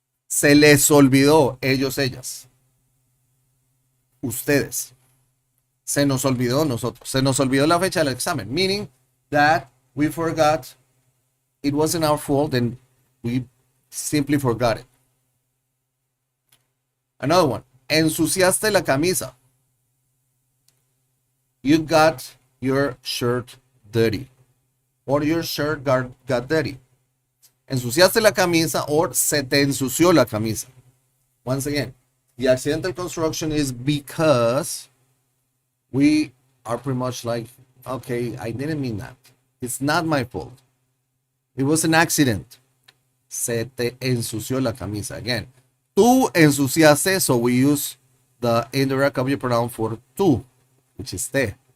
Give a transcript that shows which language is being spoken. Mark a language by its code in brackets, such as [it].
[es] Se les olvidó ellos, ellas. Ustedes. Se nos olvidó nosotros. Se nos olvidó la fecha del examen. [en] Meaning that we forgot, it wasn't our fault and we simply forgot it. Another one. [es] Ensuciaste la camisa. [en] You got your shirt dirty. Or your shirt got dirty. [es] Ensuciaste la camisa or se te ensució la camisa. [en] Once again, the accidental construction is because we are pretty much like, okay, I didn't mean that. It's not my fault. It was an accident. [es] Se te ensució la camisa. [en] Again, [es] tú ensuciaste, [en] so we use the indirect object pronoun for tú, which is te.